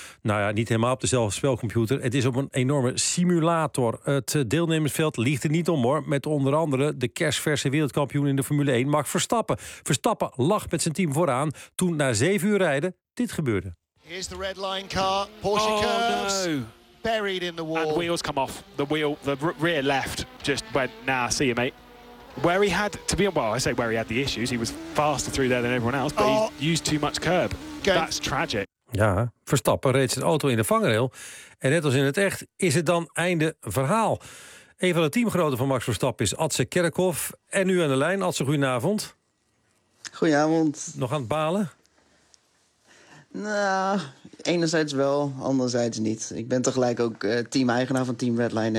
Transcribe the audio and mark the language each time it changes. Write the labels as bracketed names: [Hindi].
[Dutch] Nou ja, niet helemaal op dezelfde spelcomputer. Het is op een enorme simulator. Het deelnemersveld ligt er niet om, hoor. Met onder andere de kerstverse wereldkampioen in de Formule 1, Max Verstappen. Verstappen lag met zijn team vooraan toen na 7 uur rijden dit gebeurde. [English] Here's the red line car. Porsche curves. No. Buried in the wall. And wheels come off. The rear left just went, nah, see you, mate. Where he had the issues. He was faster through there than everyone else, but he used too much curb. Okay. That's tragic. [Dutch] Ja, Verstappen reed zijn auto in de vangrail. En net als in het echt is het dan einde verhaal. Een van de teamgenoten van Max Verstappen is Atze Kerkhoff. En nu aan de lijn. Atze, goedenavond. Goedenavond. Nog aan het balen? Nou, enerzijds wel, anderzijds niet. Ik ben tegelijk ook team-eigenaar van Team Redline...